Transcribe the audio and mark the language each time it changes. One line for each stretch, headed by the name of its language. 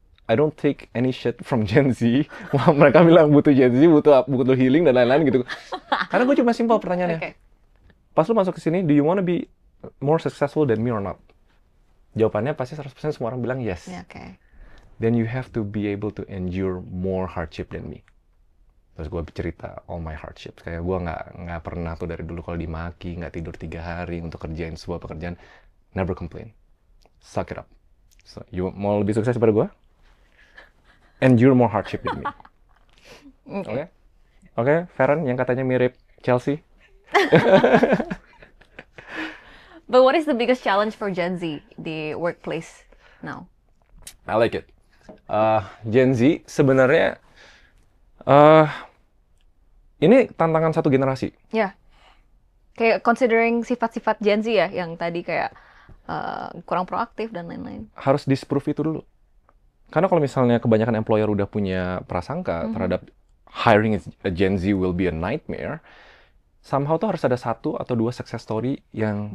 English: I don't take any shit from Gen Z.
Indonesian: Wah, mereka bilang butuh Gen Z, butuh healing dan lain-lain gitu. Karena gue cuma simpel pertanyaannya. Pas lu masuk ke sini,
English: do you want to be more successful than me or not?
Indonesian: Jawabannya pasti 100% semua orang bilang
English: yes. Then you have to be able to endure more hardship than me.
Indonesian: Terus gue cerita
English: all my hardships.
Indonesian: Kayak gue nggak pernah tuh dari dulu kalau dimaki, nggak tidur 3 hari untuk kerjain sebuah pekerjaan.
English: Never complain. Suck it up.
Indonesian: So, you mau lebih sukses daripada gue?
English: Endure more hardship than me.
Indonesian: Oke, Farron yang katanya mirip Chelsea.
English: But what is the biggest challenge for Gen Z di workplace now? I like it.
Indonesian: Gen Z sebenarnya ini tantangan satu generasi. Ya, kayak considering sifat-sifat Gen Z ya, yang tadi kayak kurang proaktif dan lain-lain. Harus disprove itu dulu. Karena kalau misalnya kebanyakan employer udah punya prasangka terhadap
English: hiring a Gen Z will be a nightmare,
Indonesian: somehow tuh harus ada 1 atau 2 success story yang